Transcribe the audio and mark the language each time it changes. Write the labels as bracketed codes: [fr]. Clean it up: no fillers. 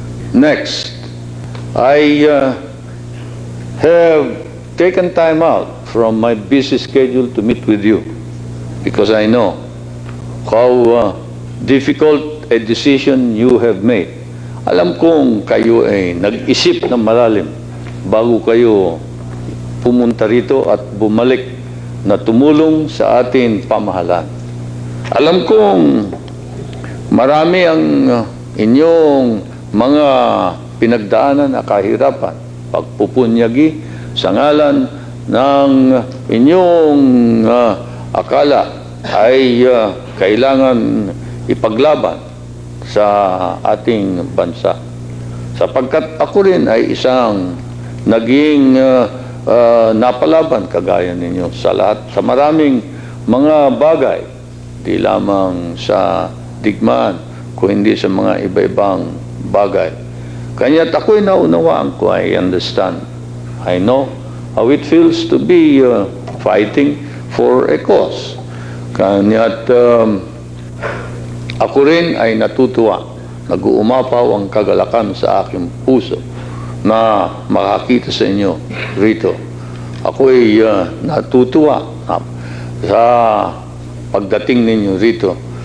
[en] Next, I have taken time out from my busy schedule to meet with you because I know how difficult a decision you have made. [tl] Alam kong kayo ay nag-isip ng malalim bago kayo pumunta rito at bumalik na tumulong sa ating pamahalaan. Alam kong marami ang inyong mga pinagdaanan na kahirapan, pagpupunyagi sa ngalan ng inyong akala ay kailangan ipaglaban sa ating bansa. Sapagkat ako rin ay isang naging napalaban kagaya ninyo sa lahat, sa maraming mga bagay, di lamang sa digmaan, kung hindi sa mga iba-ibang bagay. Kanya't ako'y naunawaan ko, [en] I understand. I know how it feels to be fighting for a cause. [tl] Kanya't ako rin ay natutuwa, nag-uumapaw ang kagalakan sa aking puso na makakita sa inyo rito. Ako ay natutuwa sa pagdating ninyo rito.